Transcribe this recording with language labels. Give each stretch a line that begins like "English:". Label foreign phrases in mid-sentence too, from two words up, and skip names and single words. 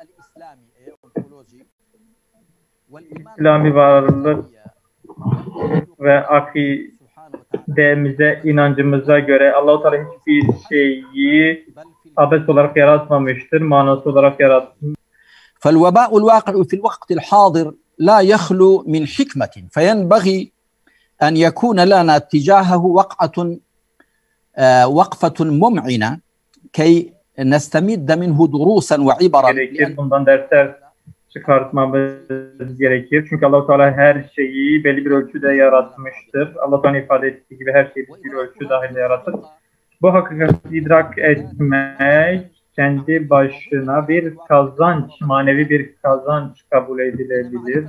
Turkish: İslami varlık ve akidemize, inancımıza göre Allah-u Teala hiçbir şeyi abes olarak yaratmamıştır, manası olarak yaratmıştır.
Arabic: فالوباء الواقع في الوقت الحاضر لا يخلو من حكمة فينبغي أن يكون لنا تجاهه وقفة ممعنة كي نستمد منه دروسا وعبرا.
Turkish: Bundan dersler çıkartmamız gerekir. Çünkü Allah-u Teala her şeyi belli bir ölçüde yaratmıştır. Allah-u Teala ifade ettiği gibi her şeyi bir ölçü dahilinde yaratır. Bu hakikati idrak etmek kendi başına bir kazanç, manevi bir kazanç kabul edilebilir.